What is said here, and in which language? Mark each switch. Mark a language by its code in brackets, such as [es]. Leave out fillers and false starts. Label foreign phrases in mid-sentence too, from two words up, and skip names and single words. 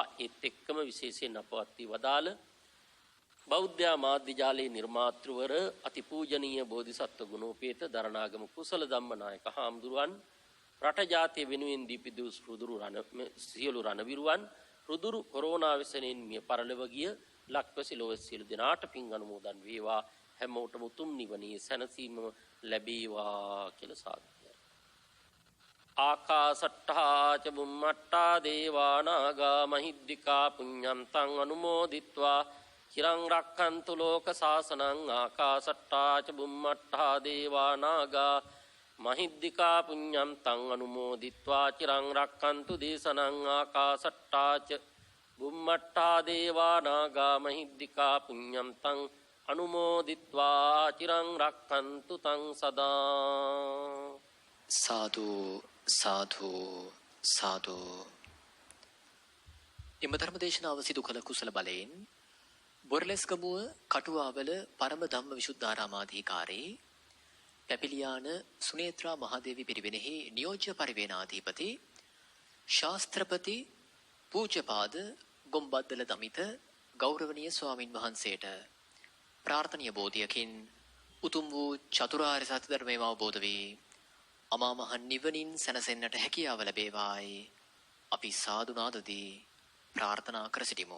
[si] ඒත් එක්කම විශේෂයෙන් අපවත් වී වදාළ බෞද්ධ මාධ්‍ය ජාලයේ නිර්මාතෘවර අතිපූජනීය බෝධිසත්ව ගුණෝපේත දරණාගම කුසල ධම්මනායක හාමුදුරුවන්, රට ජාතිය වෙනුවෙන් දීපිදු සියලු රණවිරුවන්, රුදුරු කොරෝනා විසනෙන් මිය පරලොව ගිය ලක්වැසි ලෝවැසි සියලු දෙනාට පින් අනුමෝදන් වේවා. හැමෝටම උතුම් නිවනේ සැනසීම ලැබේවා කියලා සාදු. [pi] ආකාසට්ඨා ච බුම්මට්ඨා දේවා නාග මහිද්దికා පුඤ්ඤන්තං අනුමෝදිත්වා චිරං රක්ඛන්තු ලෝක සාසනං. ආකාසට්ඨා ච බුම්මට්ඨා දේවා නාග මහිද්దికා පුඤ්ඤන්තං අනුමෝදිත්වා චිරං රක්ඛන්තු දේශනං. ආකාසට්ඨා ච බුම්මට්ඨා දේවා නාග මහිද්దికා පුඤ්ඤන්තං අනුමෝදිත්වා චිරං රක්ඛන්තු තං සදා. [si] සාදු සාදු සාදු. එම ධර්ම දේශනාව සිදු කළ කුසල බලයෙන් බොරලැස්ගමුව කටුවාවල පරම ධම්ම විසුද්ධාරාමාධිකාරී පැපිලියාන සුනේත්‍රා මහදේවි පිරිවෙනෙහි නියෝජ්‍ය පරිවේනාධිපති ශාස්ත්‍රපති පූජ්‍යපාද ගොම්බද්දල දමිත ගෞරවනීය ස්වාමින් වහන්සේට ප්‍රාර්ථනීය බෝධියකින් උතුම් වූ චතුරාර්ය සත්‍ය ධර්මයම අවබෝධ වී අමා මහ නිවනින් සැනසෙන්නට හැකියාව ලැබේවායි අපි සාදු නාදදී ප්‍රාර්ථනා කර සිටිමු.